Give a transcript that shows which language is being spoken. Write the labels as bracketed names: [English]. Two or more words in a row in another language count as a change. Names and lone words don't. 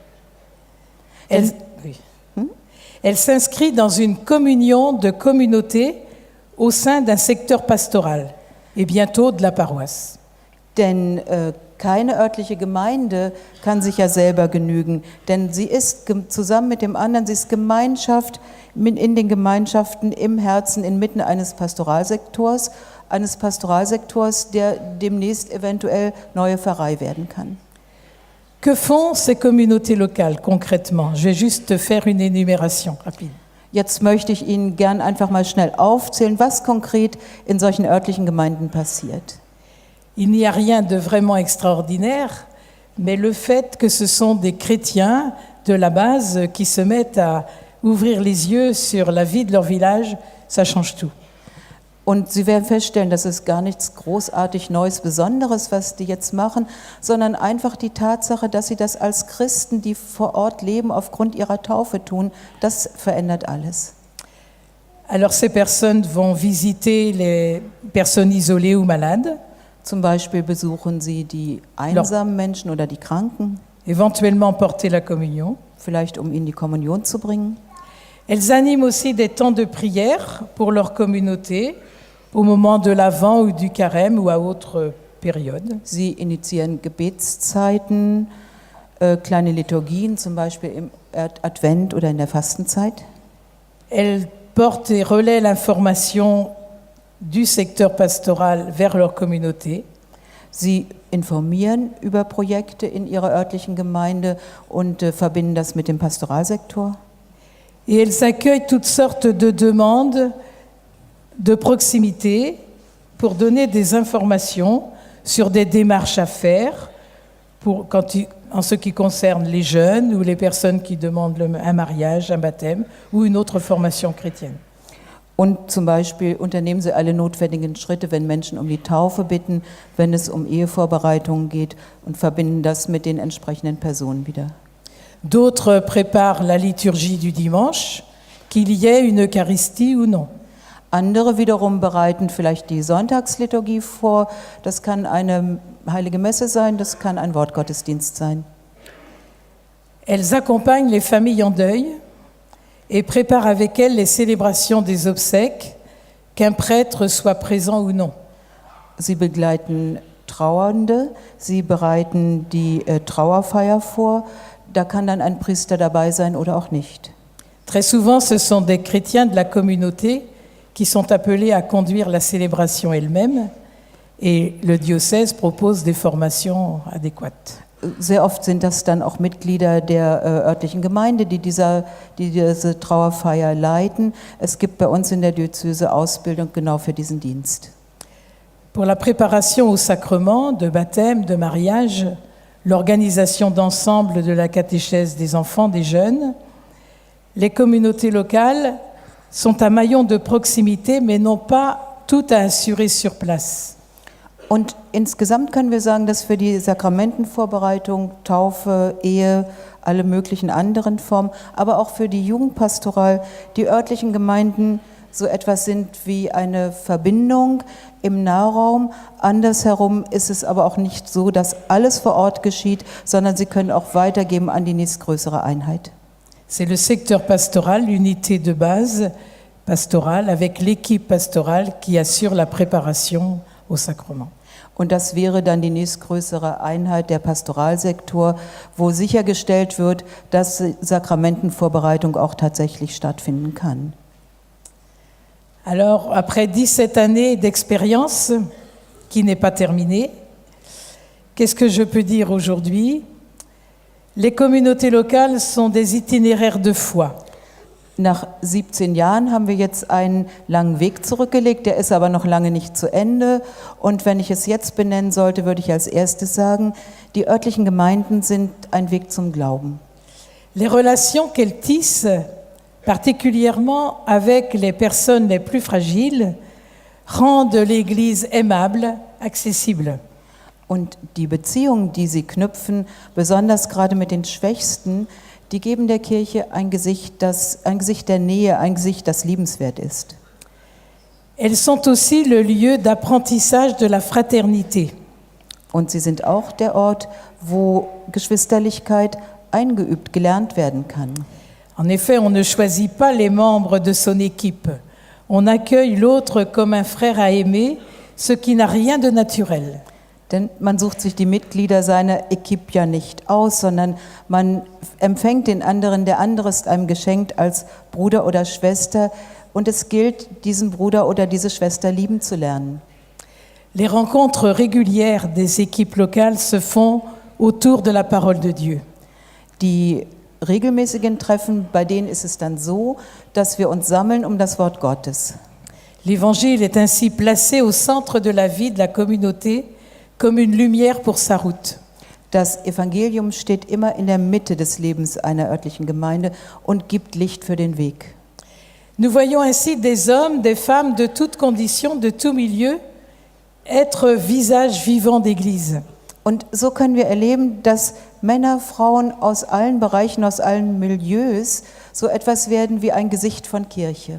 [French] Elle s'inscrit dans une communion de communautés au sein d'un secteur pastoral et bientôt de la paroisse. [German] Denn keine örtliche Gemeinde kann sich ja selber genügen, denn sie ist zusammen mit dem anderen, sie ist Gemeinschaft in den Gemeinschaften im Herzen, inmitten eines Pastoralsektors, der demnächst eventuell neue Pfarrei werden kann. [French] Que font ces communautés locales concrètement? Je vais juste faire une énumération rapide. [German] Jetzt möchte ich Ihnen gern einfach mal schnell aufzählen, was konkret in solchen örtlichen Gemeinden passiert. [French] Il n'y a rien de vraiment extraordinaire, mais le fait que ce sont des chrétiens de la base qui se mettent à ouvrir les yeux sur la vie de leur village, ça change tout. [German] Und Sie werden feststellen, das ist gar nichts großartig Neues, Besonderes, was die jetzt machen, sondern einfach die Tatsache, dass sie das als Christen, die vor Ort leben, aufgrund ihrer Taufe tun, das verändert alles. [French] Alors ces personnes vont visiter les personnes isolées ou malades, [German] Zum Beispiel besuchen sie die einsamen Menschen oder die Kranken, [French] éventuellement porter la communion. [German] vielleicht um ihnen die Kommunion zu bringen. [French] Elles animent aussi des temps de prière pour leur communauté au moment de l'Avent ou du Carême ou à autre période. [German] Sie initiieren Gebetszeiten, kleine Liturgien, zum Beispiel im Advent oder in der Fastenzeit. [French] Elles portent et relaient l'information du secteur pastoral vers leur communauté. [German] Sie informieren über Projekte in ihrer örtlichen Gemeinde und verbinden das mit dem Pastoralsektor. [French] Et elles accueillent toutes sortes de demandes de proximité pour donner des informations sur des démarches à faire en ce qui concerne les jeunes ou les personnes qui demandent un mariage, un baptême ou une autre formation chrétienne. [German] Und zum Beispiel unternehmen sie alle notwendigen Schritte, wenn Menschen um die Taufe bitten, wenn es um Ehevorbereitungen geht und verbinden das mit den entsprechenden Personen wieder. [French] D'autres préparent la liturgie du dimanche, qu'il y ait une Eucharistie ou non. [German] Andere wiederum bereiten vielleicht die Sonntagsliturgie vor. Das kann eine heilige Messe sein, das kann ein Wortgottesdienst sein. [French] Elles accompagnent les familles en deuil et préparent avec elles les célébrations des obsèques, qu'un prêtre soit présent ou non. [German] Sie begleiten Trauernde, sie bereiten die Trauerfeier vor. Da kann dann ein Priester dabei sein oder auch nicht. [French] Très souvent, ce sont des chrétiens de la communauté qui sont appelés à conduire la célébration elle-même et le diocèse propose des formations adéquates. [German] Sehr oft sind das dann auch Mitglieder der örtlichen Gemeinde, die diese Trauerfeier leiten. Es gibt bei uns in der Diözese Ausbildung genau für diesen Dienst. [French] Pour la préparation au sacrement de baptême, de mariage, l'organisation d'ensemble de la catéchèse des enfants, des jeunes, les communautés locales sont un maillon de proximité, mais n'ont pas tout à assurer sur place. [German] Und insgesamt können wir sagen, dass für die Sakramentenvorbereitung, Taufe, Ehe, alle möglichen anderen Formen, aber auch für die Jugendpastoral, die örtlichen Gemeinden so etwas sind wie eine Verbindung im Nahraum. Andersherum ist es aber auch nicht so, dass alles vor Ort geschieht, sondern sie können auch weitergeben an die nächstgrößere Einheit. [French] C'est le secteur pastoral, l'unité de base pastorale, avec l'équipe pastorale qui assure la préparation au sacrement. [German] Und das wäre dann die nächstgrößere Einheit, der Pastoralsektor, wo sichergestellt wird, dass Sakramentenvorbereitung auch tatsächlich stattfinden kann. [French] Alors, après 17 années d'expérience, qui n'est pas terminée, qu'est-ce que je peux dire aujourd'hui? Les communautés locales sont des itinéraires de foi. [German] Nach 17 Jahren haben wir jetzt einen langen Weg zurückgelegt, der ist aber noch lange nicht zu Ende. Und wenn ich es jetzt benennen sollte, würde ich als erstes sagen, die örtlichen Gemeinden sind ein Weg zum Glauben. [French] Les relations qu'elles tissent, particulièrement avec les personnes les plus fragiles, rendent l'Église aimable, accessible. [German] Und die Beziehungen, die sie knüpfen, besonders gerade mit den Schwächsten, die geben der Kirche ein Gesicht der Nähe, ein Gesicht, das liebenswert ist. [French] Elles sont aussi le lieu d'apprentissage de la fraternité. [German] Und sie sind auch der Ort, wo Geschwisterlichkeit eingeübt, gelernt werden kann. [French] En effet, on ne choisit pas les membres de son équipe. On accueille l'autre comme un frère à aimer, ce qui n'a rien de naturel. [German] Denn man sucht sich die Mitglieder seiner Equipe ja nicht aus, sondern man empfängt den anderen, der andere ist einem geschenkt als Bruder oder Schwester und es gilt, diesen Bruder oder diese Schwester lieben zu lernen. [French] Les rencontres régulières des équipes locales se font autour de la parole de Dieu. [German] Die regelmäßigen Treffen, bei denen ist es dann so, dass wir uns sammeln um das Wort Gottes. [French] L'Évangile est ainsi placé au centre de la vie de la communauté, comme une lumière pour sa route. [German] Das Evangelium steht immer in der Mitte des Lebens einer örtlichen Gemeinde und gibt Licht für den Weg. [French] Nous voyons ainsi des hommes, des femmes de toutes conditions, de tout milieu, être visage vivant d'Église. [German] Und so können wir erleben, dass Männer, Frauen aus allen Bereichen, aus allen Milieus so etwas werden wie ein Gesicht von Kirche.